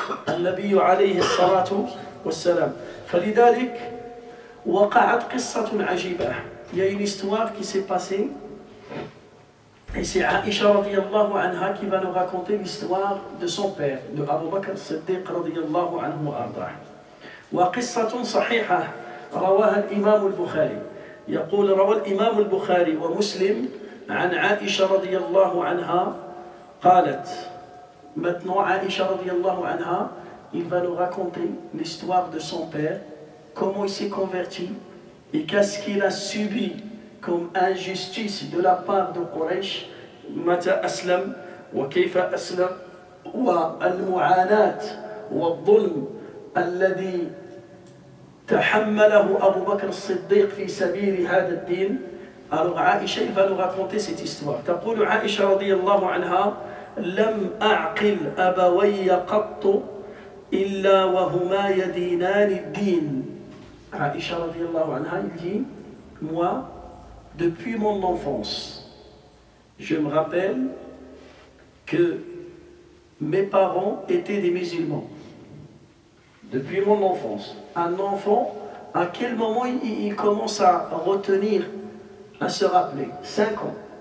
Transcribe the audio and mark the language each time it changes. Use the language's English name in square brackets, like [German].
[Arabic] النبي عليه الصلاة والسلام. فلذلك وقعت قصة عجيبة. [French] Il y a une histoire qui s'est passée. Et c'est Aïcha radiyallahu anha qui va nous raconter l'histoire de son père, de Abu Bakr as-Siddiq radiyallahu anhu wa ardah. [Arabic] وقصة صحيحة رواها الإمام البخاري. يقول روى الإمام البخاري ومسلم عن عائشة رضي الله عنها قالت. [French] Maintenant Aïcha radiyallahu anha, il va nous raconter l'histoire de son père, comment il s'est converti et qu'est-ce qu'il a subi comme injustice de la part de Quraysh, [Arabic] متى أسلم وكيف أسلم والمعاناة والظلم الذي تحمله أبو بكر الصديق في سبيل هذا الدين. [French] Alors Aïcha, il va nous raconter cette histoire. [Arabic] تقول عائشة رضي الله عنها: لم أعقل أبوي قط إلا وهما يدينان الدين. [French] Aïcha [Arabic] رضي الله عنها, [French] il dit: moi, depuis mon enfance, je me rappelle que mes parents étaient des musulmans. Depuis mon enfance. Un enfant, à quel moment il commence à retenir, à se rappeler? 5 ans.